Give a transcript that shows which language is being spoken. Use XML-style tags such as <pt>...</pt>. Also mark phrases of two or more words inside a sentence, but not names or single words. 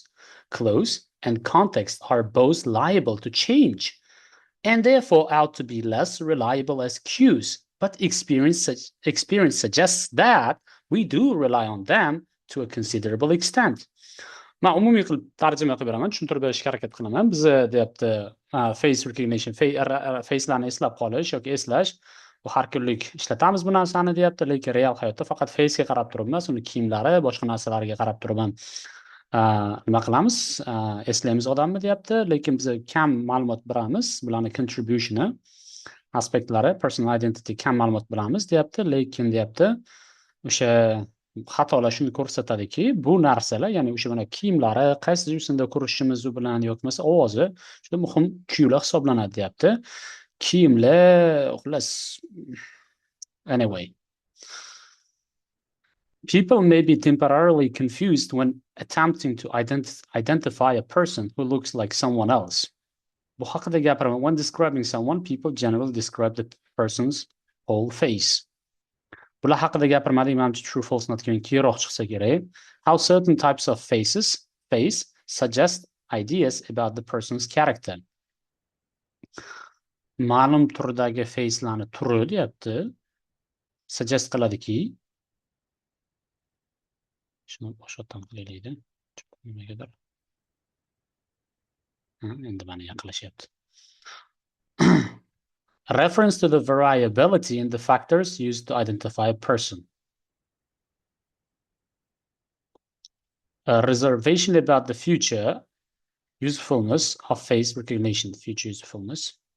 <en>Clothes and context are both liable to change, and therefore ought to be less reliable as cues, but experience suggests that we do rely on them to a considerable extent.</en> <uz>Men umumiy qilib tarjima qilib beraman, tushuntirib berishga harakat qilaman. Biz deyapti</uz> <en>face recognition,</en> <uz>facelarni eslab qolish yoki eslash. Bu har kunlik ishlatamiz bu narsani deyapti, lekin real hayotda faqat facega qarab turib emas, uni kiyimlari, boshqa narsalariga qarab turib ham nima qilamiz? Eslaymiz odamni deyapti, lekin biz kam ma'lumot beramiz, bularning contributioni, aspektlari,</uz> <en>personal identity</en> <uz>kam ma'lumot beramiz deyapti, lekin deyapti, o'sha xatolar shuni ko'rsatadiki, bu narsalar, ya'ni o'sha mana kiyimlari, qaysi yo'sinda ko'rishimiz u bilan yoki bo'lmasa ovozi juda muhim kuylar hisoblanadi deyapti. Kiyimlar, xullas,</uz> <en>anyway. People may be temporarily confused when attempting to identify a person who looks like someone else.</en> <uz>Bu haqida gapiraman.</uz> <en>When describing someone, people generally describe the person's whole face.</en> <uz>Bular haqida gapirmadik, menimcha</uz> <en>true, false, not given</en> <uz>keyroq chiqsa kerak.</uz> <en>How certain types of face suggest ideas about the person's character.</en> <uz>Ma'lum turdagi facelarni turi deyapti. Suggest qiladiki, shuni boshqatdan qilaylikda. Nimagadir. Endi mana yaqinlashyapti.</uz> <en>Reference to the variability in the factors used to identify a person. A reservation about the future usefulness of face recognition, future usefulness.</en>